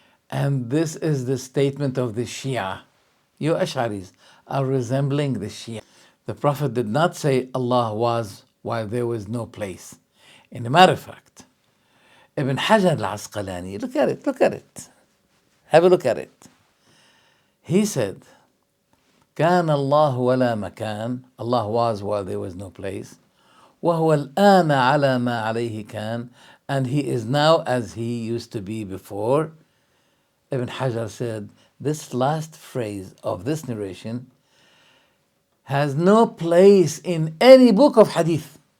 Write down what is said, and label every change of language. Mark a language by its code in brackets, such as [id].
[en] And this is the statement of the Shia. You Ash'aris are resembling the Shia. The Prophet did not say Allah was while there was no place. In a matter of fact, Ibn Hajar al-Asqalani, look at it. Have a look at it. He said, [ar] كان الله ولا مكان. [en] Allah was while there was no place. [ar] وهو الآن على ما عليه كان. [en] And He is now as He used to be before. Ibn Hajar said, this last phrase of this narration has no place in any book of hadith.